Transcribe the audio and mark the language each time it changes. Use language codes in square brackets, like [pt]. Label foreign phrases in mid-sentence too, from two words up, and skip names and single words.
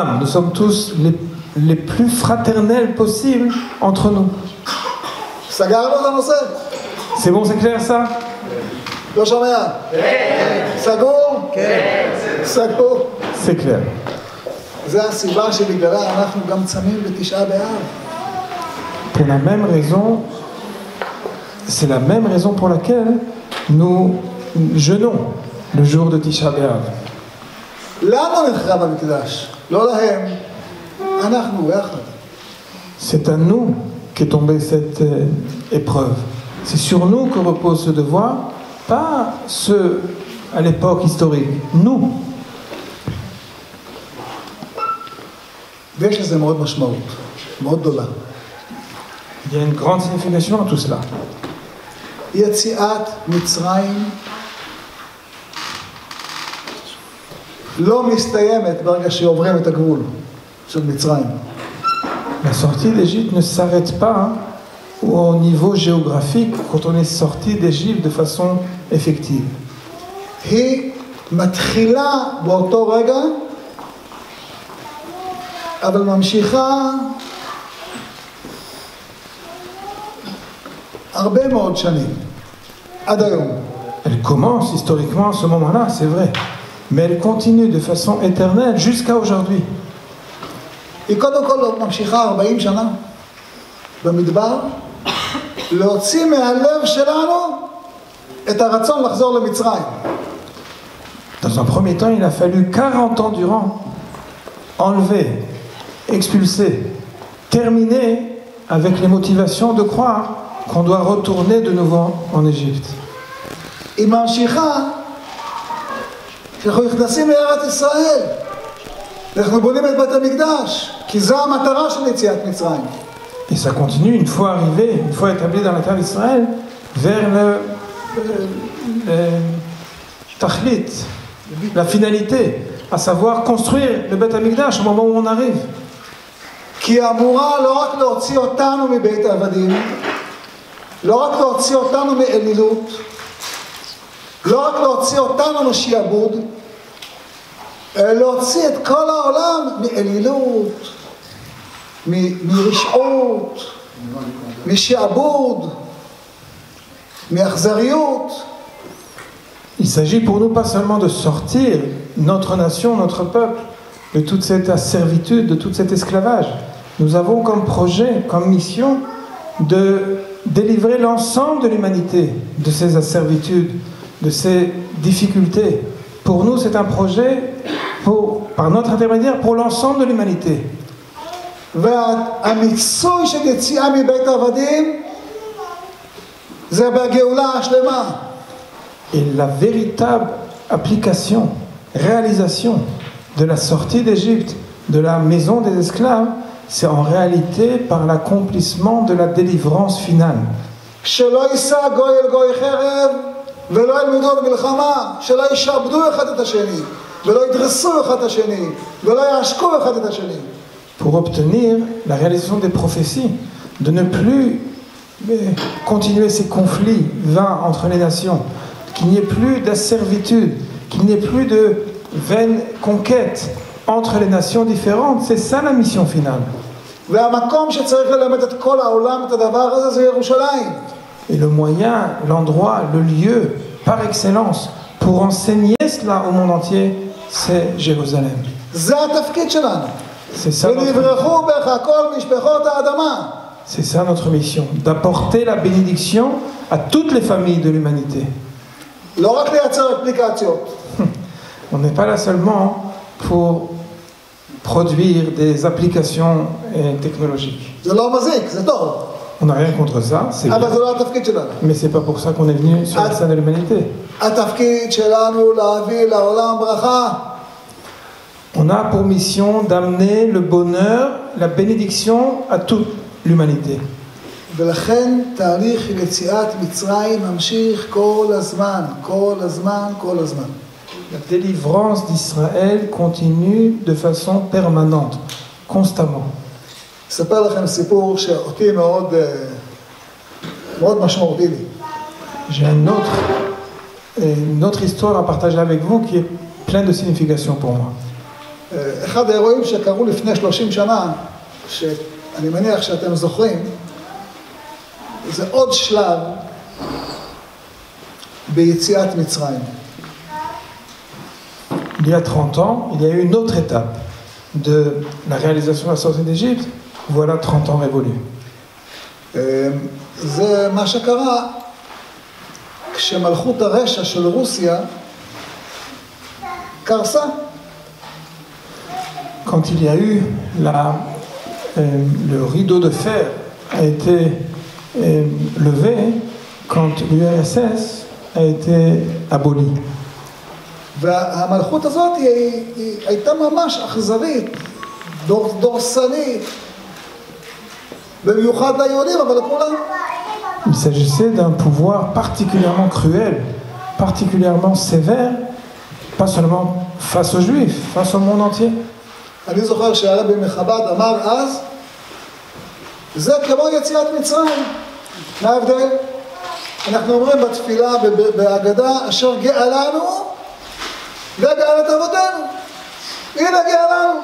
[fr] Nous sommes tous les plus fraternels possibles entre nous. [he] סגרנו את הנושא? [fr] C'est bon, c'est clair ça? [he] לא שומע? סגור? סגור. [fr] C'est clair. [he] זה הסיבה שבגללה אנחנו גם צמים בתשעה באב. [fr] Pour la même raison, c'est la même raison pour laquelle nous jeûnons le jour de Tisha B'Av. [he] לנו נחרב המקדש, לא להם. אנחנו יחד. [fr] C'est à nous qu'est tombée cette épreuve. C'est sur nous que repose ce devoir, pas ceux à l'époque historique. Nous. [he] ויש לזה מאוד משמעות, מאוד גדולה. [fr] Il y a une grande signification à tout cela. [he] יציאת מצרים לא מסתיימת ברגע שעוברים את הגבול של מצרים. [fr] La sortie d'Égypte ne s'arrête pas au niveau géographique quand on est sorti d'Égypte de façon effective. [he] היא מתחילה באותו רגע, אבל ממשיכה הרבה מאוד שנים, עד היום. [fr] Elle commence historiquement à ce moment-là, c'est vrai. Mais elle continue de façon éternelle jusqu'à aujourd'hui. [he] היא קודם כל ממשיכה 40 שנה במדבר, להוציא מהלב שלנו את הרצון לחזור למצרים. [fr] Dans un premier temps, il a fallu 40 ans durant enlever, expulser, terminer avec les motivations de croire qu'on doit retourner de nouveau en Égypte. [he] היא ממשיכה כשאנחנו נכנסים לארץ ישראל. אנחנו בונים את בית המקדש, כי זו המטרה של יציאת מצרים. [fr] Et ça continue une fois arrivé, une fois établi dans la terre d'Israël, vers le tachlit, la finalité, à savoir construire le [he] בית המקדש [fr] au moment où on arrive. [he] כי היא אמורה לא רק להוציא אותנו מבית העבדים, לא רק להוציא אותנו מאלילות, לא רק להוציא אותנו משעבוד, אלא להוציא את כל העולם מאלילות, מרשעות, משעבוד, מאכזריות. [fr] Il s'agit pour nous pas seulement de sortir notre nation, notre peuple, de toute cette asservitude, de tout cet esclavage. Nous avons comme projet, comme mission, de délivrer l'ensemble de l'humanité de ces asservitudes, de ces difficultés. Pour nous, c'est un projet, par notre intermédiaire, pour l'ensemble de l'humanité. [he] והמיצוי של יציאה מבית העבדים זה בגאולה השלמה. [fr] Et la véritable application, réalisation de la sortie d'Égypte, de la maison des esclaves, c'est en réalité par l'accomplissement de la délivrance finale. [he] שלא יישא גוי אל גוי חרב ולא ילמדו במלחמה, שלא ישעבדו אחד את השני ולא ידרסו אחד את השני ולא יעשקו אחד את השני. [fr] Pour obtenir la réalisation des prophéties, de ne plus continuer ces conflits vains entre les nations, qu'il n'y ait plus d'asservitude, qu'il n'y ait plus de vaines conquêtes entre les nations différentes, c'est ça la mission finale. [he] והמקום שצריך ללמד את כל העולם את הדבר הזה זה ירושלים. [fr] Et le moyen, l'endroit, le lieu par excellence pour enseigner cela au monde entier, c'est Jérusalem. [he] זה התפקיד שלנו. [fr] C'est ça, [he] ונברכו בך כל משפחות האדמה. [fr] c'est ça notre mission, d'apporter la bénédiction à toutes les familles de l'humanité. [he] לא רק לייצר אפליקציות. [fr] On n'est pas là seulement pour produire des applications technologiques. [he] זה לא מזיק, זה טוב. [fr] On n'a rien contre ça, c'est [he] אבל [fr] bien. [he] זה לא התפקיד שלנו. [fr] Mais c'est pas pour ça qu'on est venu sur la scène de l'humanité. [he] התפקיד שלנו להביא לעולם ברכה. [fr] On a pour mission d'amener le bonheur, la bénédiction à toute l'humanité. [he] ולכן תהליך יציאת מצרים ממשיך כל הזמן, כל הזמן, כל הזמן. [fr] La délivrance d'Israël continue de façon permanente, constamment. [he] אספר לכם סיפור שאותי מאוד משמעותי לי. [fr] J'ai une autre histoire à partager avec vous qui est pleine de signification pour moi. [he] אחד האירועים שקרו לפני 30 שנה, שאני מניח שאתם זוכרים, זה עוד שלב ביציאת מצרים. [fr] Il y a 30 ans, il y a eu une autre étape de la réalisation de la sortie d'Égypte. Voilà 30 ans révolus. [he] זה מה שקרה כשמלכות הרשע של רוסיה קרסה. [fr] Quand il y a eu le rideau de fer a été levé, quand l'URSS a été abolie. [he] והמלכות הזאת היא הייתה ממש אכזרית, דורסנית, במיוחד ליהודים, אבל לכולם. [fr] Il s'agissait d'un pouvoir particulièrement cruel, particulièrement sévère, pas seulement face aux Juifs, face au monde entier. [he] אני זוכר שהרבי מחב"ד אמר אז, זה כמו יציאת מצרים. מה ההבדל? אנחנו אומרים בתפילה בהגדה, אשר גאלנו וגאל את אבותינו. הנה גאלנו.